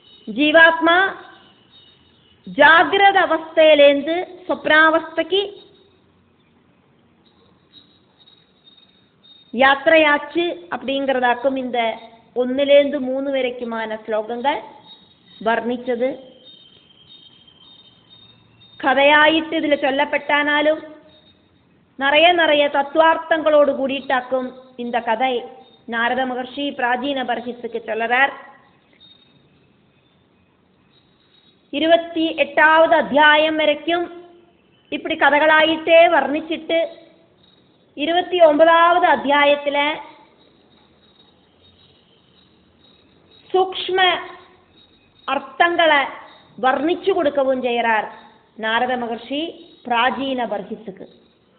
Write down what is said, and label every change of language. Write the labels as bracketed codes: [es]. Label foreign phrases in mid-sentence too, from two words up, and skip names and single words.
[ta] ஜீவாத்மா ஜாகிரத அவஸ்தையிலேருந்து சொப்னாவஸ்தைக்கு யாத்திரையாச்சு அப்படிங்கிறதாக்கும் இந்த 1லேருந்து 3 வரைக்குமான ஸ்லோகங்கள் വർണ്ണിച്ചത്. கதையாயிட்டு இதில் சொல்லப்பட்டானாலும் நிறைய தத்துவார்த்தங்களோட கூடியிட்டாக்கும் இந்த கதை நாரத மகர்ஷி பிராச்சீன பர்ஹித்துக்கு சொல்லறார். 28வது அத்தியாயம் வரைக்கும் இப்படி கதைகளாயிட்டே வர்ணிச்சிட்டு 29வது அத்தியாயத்துல ஸூக்ஷ்ம அர்த்தங்களை வர்ணிச்சு கொடுக்கவும் செய்யறார் நாரத மஹர்ஷி ப்ராசீன பர்ஹிஸுக்கு.